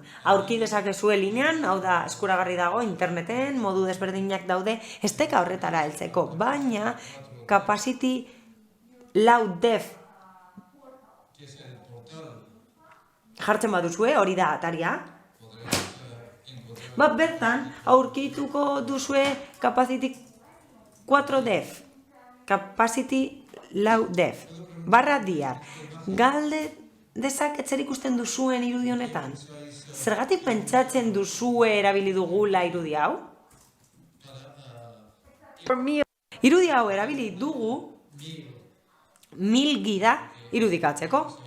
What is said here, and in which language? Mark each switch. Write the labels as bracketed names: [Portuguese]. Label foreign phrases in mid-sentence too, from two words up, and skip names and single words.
[Basque] Aurki dezakezue linean, hau da, eskuragarri dago interneten, modu desberdinak daude, esteka horretara heltzeko, baina capacity lau def jartzen baduzue, hori da ataria. Bertan, aurkituko duzue capacity 4def, capacity lau def, /diar. Galde dezaket zer ikusten duzuen irudi honetan? Zergatik pentsatzen duzue erabili dugula irudi hau? Irudi hau erabili dugu 1000 gida irudikatzeko.